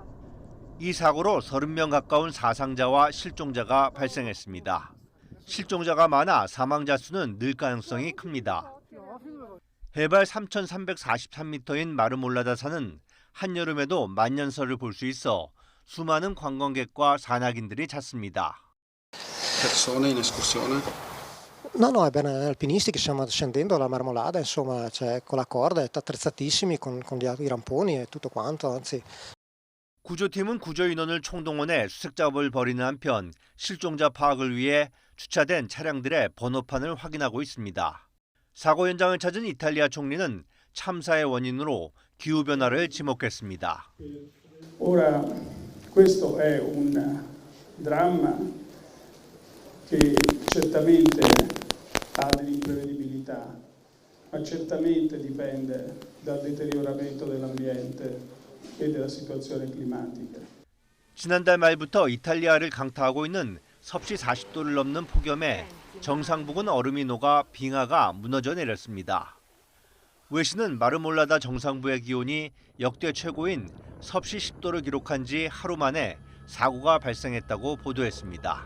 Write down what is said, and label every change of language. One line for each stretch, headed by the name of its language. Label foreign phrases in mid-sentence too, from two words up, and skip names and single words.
Korean: 이 사고로 30명 가까운 사상자와 실종자가 발생했습니다. 실종자가 많아 사망자 수는 늘 가능성이 큽니다. 해발 3,343m인 마르몰라다 산은 한여름에도 만년설을 볼 수 있어 수많은 관광객과 산악인들이 찾습니다.
Italian: No, è bene alpinisti che stiamo scendendo la Marmolada, insomma, c'è con la corda, è attrezzatissimi con i ramponi e tutto quanto, anzi.
Korean: 구조팀은 구조 인원을 총동원해 수색 작업을 벌이는 한편 실종자 파악을 위해 주차된 차량들의 번호판을 확인하고 있습니다. 사고 현장을 찾은 이탈리아 총리는 참사의 원인으로 기후 변화를 지목했습니다.
Italian: Ora questo è un dramma che certamente ha dell'imprevedibilità, ma certamente dipende dal deterioramento dell'ambiente e della situazione climatica.
Korean: 지난달 말부터 이탈리아를 강타하고 있는 섭씨 40도를 넘는 폭염에 정상 부근 얼음이 녹아 빙하가 무너져 내렸습니다. 외신은 마르몰라다 정상부의 기온이 역대 최고인 섭씨 10도를 기록한 지 하루 만에 사고가 발생했다고 보도했습니다.